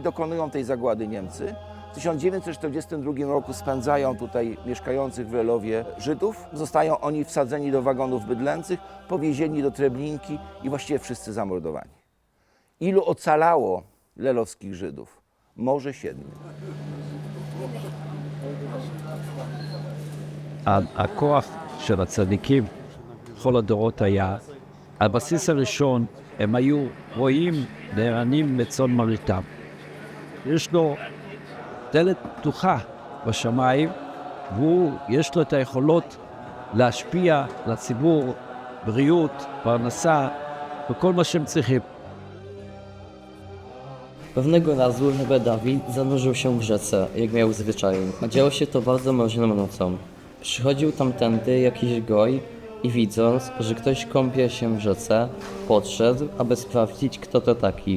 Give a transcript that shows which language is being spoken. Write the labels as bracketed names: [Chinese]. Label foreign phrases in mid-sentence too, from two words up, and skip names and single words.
[Polish] Dokonują tej zagłady Niemcy. W 1942 roku spędzają tutaj mieszkających w Lelowie Żydów. Zostają oni wsadzeni do wagonów bydlęcych, powiezieni do Treblinki i właściwie wszyscy zamordowani. Ilu ocalało lelowskich Żydów? Może 7. [Hebrew] הכוח של הצדיקים בכל הדורות היה, על בסיס הראשון הם היו רואים נערנים מצאן מרעיתם. יש לו דלת פתוחה בשמיים, יש לו את היכולות להשפיע לציבור, בריאות, פרנסה, וכל מה שהם צריכים. [Polish] Pewnego razu Rebe Dawid zanurzył się w rzece, jak miał zwyczaj, a działo się to bardzo mroźną nocą. Przychodził tamtędy jakiś goj i widząc, że ktoś kąpie się w rzece, podszedł, aby sprawdzić, kto to taki.